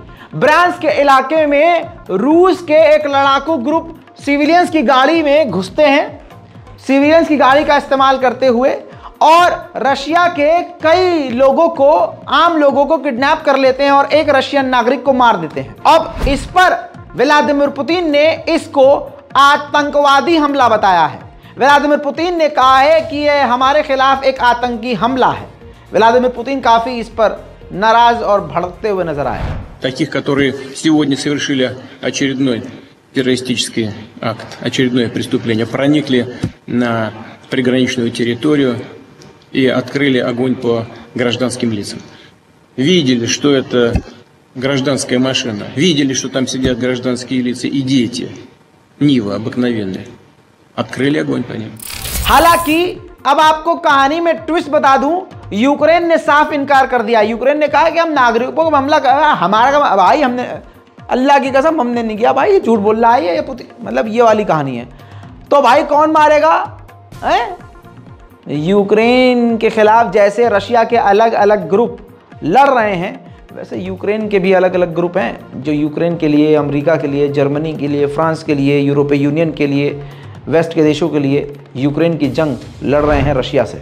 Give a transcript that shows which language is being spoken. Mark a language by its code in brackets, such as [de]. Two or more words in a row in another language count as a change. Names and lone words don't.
[hi] ब्रांस्क के इलाके में रूस के एक लड़ाकू ग्रुप सिविलियंस की गाड़ी में घुसते हैं, सिविलियंस की गाड़ी का इस्तेमाल करते हुए, और रशिया के कई लोगों को, आम लोगों को किडनैप कर लेते हैं और एक रशियन नागरिक को मार देते हैं। अब इस पर व्लादिमीर पुतिन ने इसको आतंकवादी हमला बताया है। व्लादिमीर पुतिन ने कहा है कि यह हमारे खिलाफ एक आतंकी हमला है। व्लादिमीर पुतिन काफी इस पर नाराज और भड़कते हुए नजर आए। [ru] Таких, которые сегодня совершили очередной террористический акт, очередное преступление, проникли на приграничную территорию и открыли огонь по гражданским лицам. Видели, что это гражданская машина, видели, что там сидят гражданские лица и дети, Нива обыкновенные. Открыли огонь по ним. [hi] हालांकि अब आपको कहानी में ट्विस्ट बता दूं, यूक्रेन ने साफ इनकार कर दिया। यूक्रेन ने कहा कि हम नागरिकों पर हमला कर, हमारा भाई, हमने अल्लाह की कसम हमने नहीं किया भाई, ये झूठ बोल रहा है ये पुतिन, मतलब ये वाली कहानी है। तो भाई कौन मारेगा? यूक्रेन के खिलाफ जैसे रशिया के अलग अलग ग्रुप लड़ रहे हैं, वैसे यूक्रेन के भी अलग अलग ग्रुप हैं जो यूक्रेन के लिए, अमेरिका के लिए, जर्मनी के लिए, फ्रांस के लिए, यूरोपीय यूनियन के लिए, वेस्ट के देशों के लिए यूक्रेन की जंग लड़ रहे हैं रशिया से।